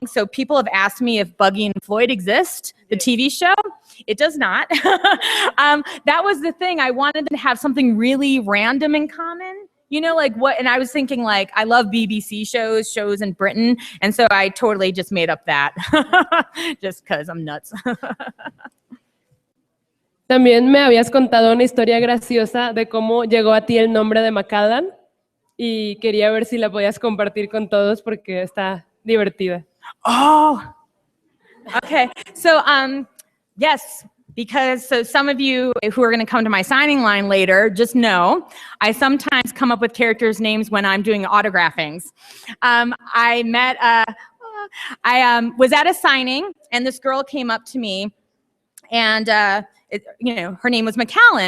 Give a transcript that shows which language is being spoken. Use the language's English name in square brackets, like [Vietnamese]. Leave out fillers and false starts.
[English] So people have asked me if Buggy and Floyd exist, the TV show. It does not. That was the thing. I wanted them to have something really random in common. You know, like what? And I was thinking, like, I love BBC shows in Britain. And so I totally just made up that just because I'm nuts. [Spanish] También me habías contado una historia graciosa de cómo llegó a ti el nombre de McCallan. Y quería ver si la podías compartir con todos porque está divertida. [English] Oh, okay. So, yes, because so some of you who are going to come to my signing line later, just know I sometimes come up with characters' names when I'm doing autographings. I was at a signing, and this girl came up to me, and her name was McAllen.